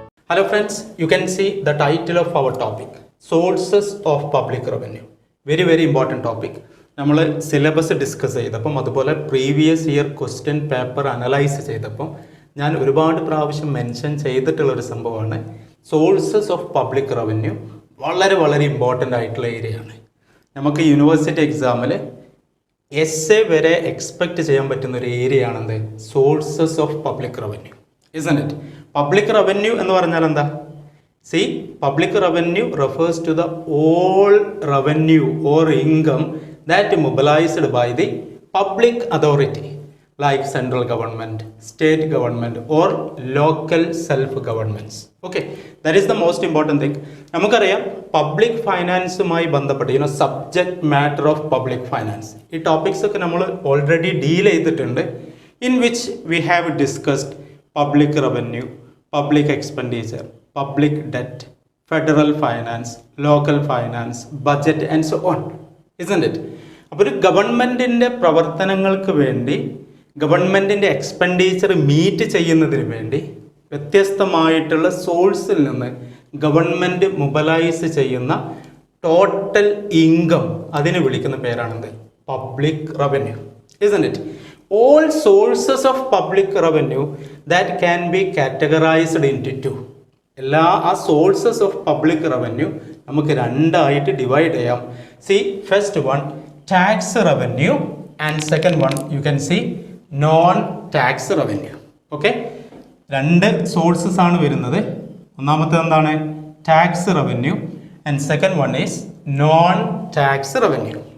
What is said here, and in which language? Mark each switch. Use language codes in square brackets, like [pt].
[en] Hello friends, you can see the title of our topic, Sources of Public Revenue. Very important topic. [ml] നമ്മൾ syllabus discuss ചെയ്തപ്പം അതുപോലെ previous year question paper analyse ചെയ്തപ്പം ഞാൻ ഒരുപാട് പ്രാവശ്യം mention ചെയ്തിട്ടുള്ളൊരു സംഭവമാണ് sources of public revenue. വളരെ important ആയിട്ടുള്ള ഏരിയയാണ്. നമുക്ക് യൂണിവേഴ്സിറ്റി എക്സാമിൽ എസ്എ വരെ എക്സ്പെക്റ്റ് ചെയ്യാൻ പറ്റുന്ന ഒരു area ആണെന്ത് sources of public revenue. [en] Isn't it? [ml] Public revenue എന്ന് പറഞ്ഞാൽ എന്താ? [en] See, public revenue refers to the all revenue or income that mobilized by the public authority like central government, state government or local self-governments. Okay, that is the most important thing. [ml] നമുക്കറിയാം public ഫൈനാൻസുമായി ബന്ധപ്പെട്ട് subject matter of public finance ഈ topics ഒക്കെ നമ്മൾ already deal ചെയ്തിട്ടുണ്ട്. [en] In which we have discussed public revenue, public expenditure, public debt, federal finance, local finance, budget and so on. Isn't it? [ml] അപ്പോൾ ഒരു ഗവൺമെൻറ്റിൻ്റെ പ്രവർത്തനങ്ങൾക്ക് വേണ്ടി ഗവൺമെൻറ്റിൻ്റെ എക്സ്പെൻഡിച്ചർ മീറ്റ് ചെയ്യുന്നതിന് വേണ്ടി വ്യത്യസ്തമായിട്ടുള്ള സോഴ്സിൽ നിന്ന് ഗവൺമെൻറ് മൊബിലൈസ് ചെയ്യുന്ന ടോട്ടൽ ഇൻകം അതിന് വിളിക്കുന്ന പേരാണെന്ത് public revenue. [en] Isn't it? All sources of public revenue that can be categorized into two. [ml] എല്ലാ ആ സോഴ്സസ് ഓഫ് പബ്ലിക് റവന്യൂ നമുക്ക് രണ്ടായിട്ട് ഡിവൈഡ് ചെയ്യാം. [en] See first one tax revenue and second one you can see non tax revenue. [ml] Okay, രണ്ട് sources ആണ് വരുന്നത്. ഒന്നാമത്തെ എന്താണ് tax revenue [en] And second one is non tax revenue.